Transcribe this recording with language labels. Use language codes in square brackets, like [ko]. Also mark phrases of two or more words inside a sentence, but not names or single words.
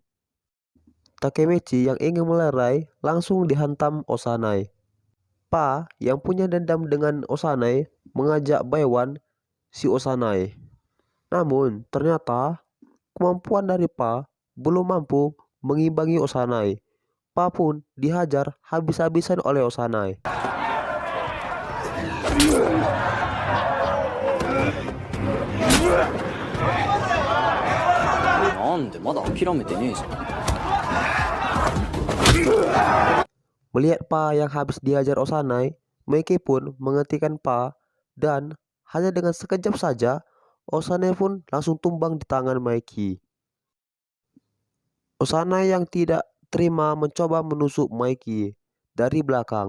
[id] Takemichi yang ingin melerai langsung dihantam Osanai. Pa yang punya dendam dengan Osanai mengajak Baiwan si Osanai. Namun ternyata kemampuan dari Pa belum mampu mengimbangi Osanai. Pa pun dihajar habis-habisan oleh Osanai. [ja] なんでまだ諦めてねえじゃん。 [id] Melihat Pa yang habis dihajar Osanai, Maki pun menghentikan Pa dan hanya dengan sekejap saja Osanai pun langsung tumbang di tangan Maki. Osanai yang tidak terima mencoba menusuk Maki dari belakang.